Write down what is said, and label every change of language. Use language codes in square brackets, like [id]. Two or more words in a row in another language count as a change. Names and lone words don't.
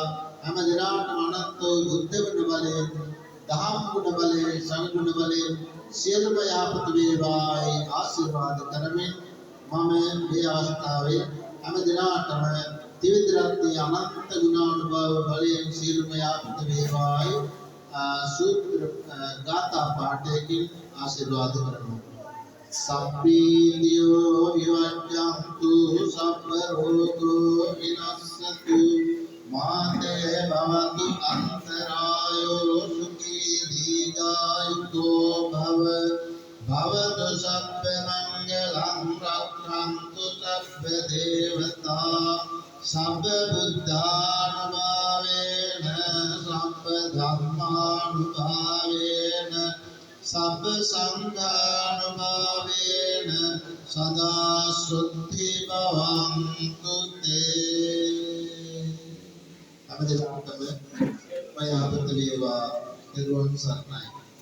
[si] හැම දිනාටම අනන්ත වූ බුද්ධ ගුණ බලයෙන්, දහම් ගුණ බලයෙන්, සංඝ ගුණ බලයෙන් සියලුම යහපත වේවායි ආශිර්වාද කරමින් මම මේ අවස්ථාවේ හැම දිනාටම ත්‍රිවිධ රත්නයේ අනන්ත ගුණානුභව බලයෙන් සියලුම යහපත වේවායි සූත්‍ර ගාථා පාඨයකින් ආශිර්වාද කරනවා. [pi] සබ්බීතියෝ විවජ්ජන්තු සබ්බ රෝගෝ විනස්සතු මාතේ භවතු අන්තරායෝ සුඛී දීඝායුකෝ භව භවතු සබ්බ මංගලං රක්ඛන්තු සබ්බ දේවතා සබ්බ බුද්ධානුභාවේන සබ්බ ධම්මානුභාවේන සබ්බ සංඝානුභාවේන සදා සුද්ධි භවන්තු තේ. [si] අපේ ධර්මතම මයාපත වේවා නිර්වාණ සරණයි.